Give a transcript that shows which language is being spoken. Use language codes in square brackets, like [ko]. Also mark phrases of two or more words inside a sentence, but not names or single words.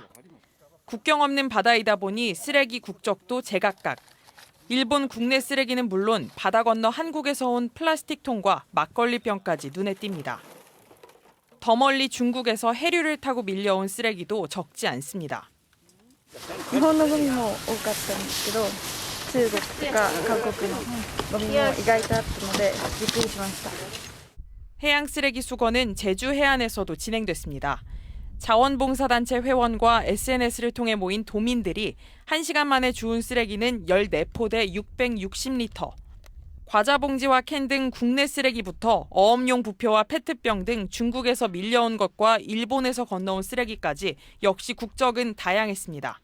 [ko] 국경 없는 바다이다 보니 쓰레기 국적도 제각각. 일본 국내 쓰레기는 물론 바다 건너 한국에서 온 플라스틱통과 막걸리병까지 눈에 띕니다. 더 멀리 중국에서 해류를 타고 밀려온 쓰레기도 적지 않습니다. [ja] 日本のゴミも多かったんですけど、中国とか韓国のゴミも意外とあったのでびっくりしました。 [ko] 해양 쓰레기 수거는 제주 해안에서도 진행됐습니다. 자원봉사단체 회원과 SNS를 통해 모인 도민들이 1시간 만에 주운 쓰레기는 14포대 660리터. 과자 봉지와 캔 등 국내 쓰레기부터 어업용 부표와 페트병 등 중국에서 밀려온 것과 일본에서 건너온 쓰레기까지 역시 국적은 다양했습니다.